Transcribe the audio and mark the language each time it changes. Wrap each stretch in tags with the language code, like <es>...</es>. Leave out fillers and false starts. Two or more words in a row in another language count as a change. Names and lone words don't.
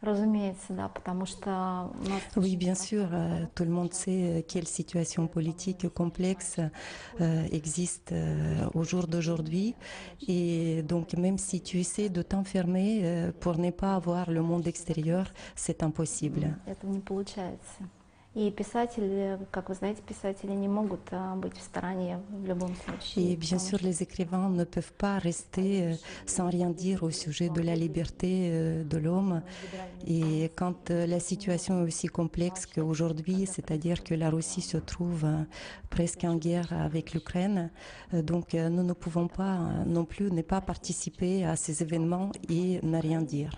<fr>Oui, bien sûr, tout le monde sait quelle situation politique complexe existe au jour d'aujourd'hui. Et donc, même si tu essaies de t'enfermer pour ne pas avoir le monde extérieur, c'est impossible.</fr> <ru>И писатели, как вы знаете, писатели не могут быть в стороне в любом случае.</ru> <fr>Et bien sûr, les écrivains ne peuvent pas rester sans rien dire au sujet de la liberté de l'homme. Et quand la situation est aussi complexe qu'aujourd'hui, c'est-à-dire que la Russie se trouve presque en guerre avec l'Ukraine, donc nous ne pouvons pas non plus ne pas participer à ces événements et ne rien dire.</fr>